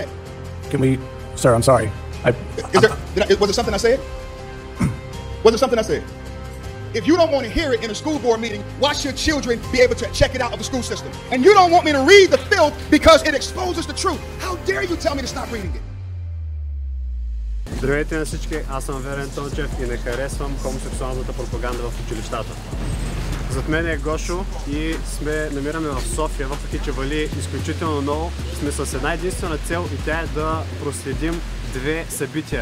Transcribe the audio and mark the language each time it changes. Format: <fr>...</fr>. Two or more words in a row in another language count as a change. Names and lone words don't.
<en>Can we, sir, I'm sorry. Was it something I said? Was it something I said? If you don't want to hear it in a school board meeting, why should children be able to check it out of the school system? And you don't want me to read the filth because it exposes the truth. How dare you tell me to stop reading it?</en> <bg>Здравейте на всички, аз съм Верен Тончев и не харесвам хомосексуалната пропаганда в училищата. Зад мен е Гошо и намираме в София, въпреки че вали изключително много, сме с една единствена цел и тя е да проследим две събития.</bg>